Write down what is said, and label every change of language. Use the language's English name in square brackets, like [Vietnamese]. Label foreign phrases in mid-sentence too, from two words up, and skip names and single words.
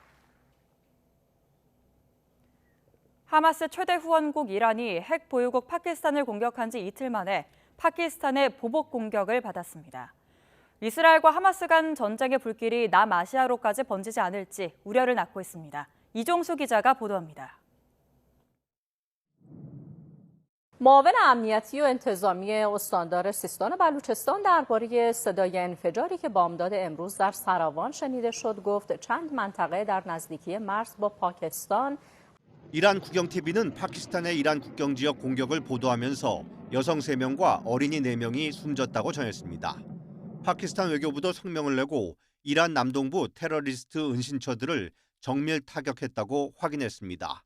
[Korean] 하마스 최대 후원국 이란이 핵 보유국 파키스탄을 공격한 지 이틀 만에 파키스탄의 보복 공격을 받았습니다. 이스라엘과 하마스 간 전쟁의 불길이 남아시아로까지 번지지 않을지 우려를 낳고 있습니다. 이종수 기자가 보도합니다. [Persian] معاون امنیتی و انتظامی استاندار سیستان بلوچستان درباره صدای انفجاری که بامداد امروز در سراوان شنیده شد گفت چند منطقه در نزدیکی مرز با پاکستان [Korean] 이란 국영TV는 파키스탄의 이란 국경지역 공격을 보도하면서 여성 3명과 어린이 4명이 숨졌다고 전했습니다. 파키스탄 외교부도 성명을 내고 이란 남동부 테러리스트 은신처들을 정밀 타격했다고 확인했습니다.